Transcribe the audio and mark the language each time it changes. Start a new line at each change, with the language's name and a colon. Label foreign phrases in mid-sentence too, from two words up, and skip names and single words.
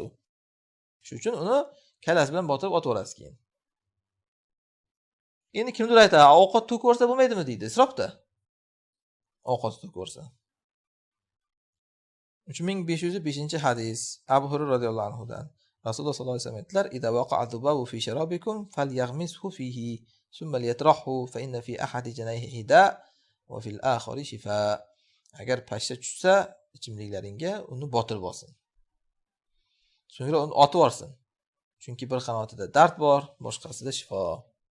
Uzbek: Shuning uchun uni kallasi bilan botirib o'tiraverasiz keyin. Endi kimdir aytadi, ovqat to'kib ko'rsa bo'lmaydimi deydi, isrofda. Ovqat to'kib ko'rsa. 3505-hadis Abu Hurayra
Arabic: رضي الله عنه
Uzbek: dan. Rasululloh
Arabic: صلى الله عليه وسلم
Uzbek: aytdilar:
Arabic: "إذا وقع الذباب في شرابكم فليغمسه فيه، ثم لينزعه فإن في أحد جناحيه داء وفي الآخر شفاء."
Uzbek: Agar pashsha tushsa, ichimliklaringga uni botirib olsin. So'ngra uni otib olsin. Chunki bir qanotida dard bor, boshqasida shifo.